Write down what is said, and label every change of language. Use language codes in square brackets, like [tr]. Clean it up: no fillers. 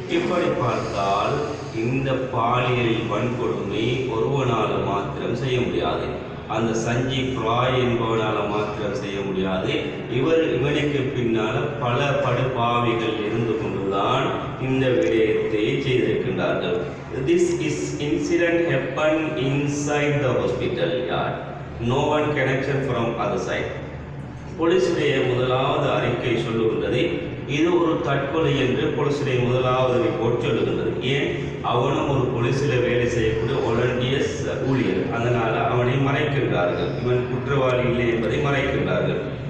[ta] இப்படி பார்த்தால் இந்த பாலியல் வன்கொடுமை ஒருவனால் மாத்திரம் செய்ய முடியாது. அந்த சஞ்சீவ் ராய் என்பவனால் மாத்திரம் செய்ய முடியாது. இவனுக்கு பின்னால் பல படுபாவிகள் இருந்து கொண்டுதான் இந்த விடயத்தை செய்திருக்கின்றார்கள். [en] This incident happened inside the hospital yard. No one connection from other side. [ta] போலீசுடைய முதலாவது அறிக்கை சொல்லுகின்றது, இது ஒரு தற்கொலை என்று போலீசுடைய முதலாவது ரிப்போர்ட் சொல்லுகின்றது. ஏன்? அவனும் ஒரு போலீஸில் வேலை செய்யக்கூடிய வாலண்டியர்ஸ் ஊழியர். அதனால் அவனை மறைக்கின்றார்கள். இவன் குற்றவாளி இல்லை என்பதை மறைக்கின்றார்கள்.